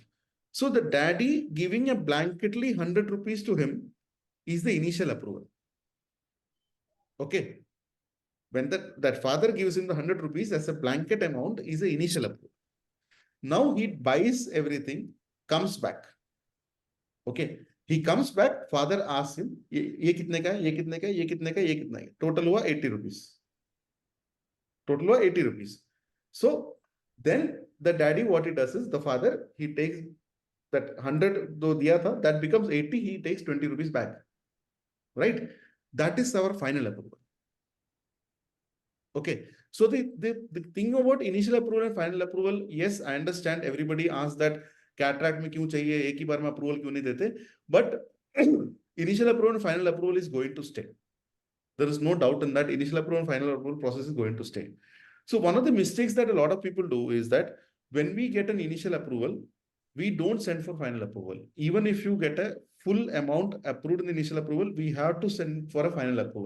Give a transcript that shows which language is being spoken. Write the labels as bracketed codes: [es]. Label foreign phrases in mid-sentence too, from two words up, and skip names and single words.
[en] So the daddy giving a blanketly 100 rupees to him is the initial approval. Okay. When that father gives him the 100 rupees as a blanket amount is the initial approval. Now he buys everything, comes back. Okay. He comes back, father asks him, [hi] ये कितने का, ये कितने का, ये कितने का, ये कितने का. Total hua 80 rupees. Total hua 80 rupees. [en] So then the daddy, what he does is the father, he takes that 100 [hi] दो दिया था, [en] that becomes 80, he takes 20 rupees back. Right? That is our final approval. Okay. So the thing about initial approval and final approval, yes, I understand everybody asks that cataract [hi] में क्यों चाहिए एक ही बार में [en] approval [hi] क्यों नहीं देते, [en] but initial approval and final approval is going to stay. There is no doubt in that initial approval and final approval process is going to stay. So one of the mistakes that a lot of people do is that when we get an initial approval, we don't send for final approval. Even if you get a full amount approved in the initial approval, we have to send for a final approval.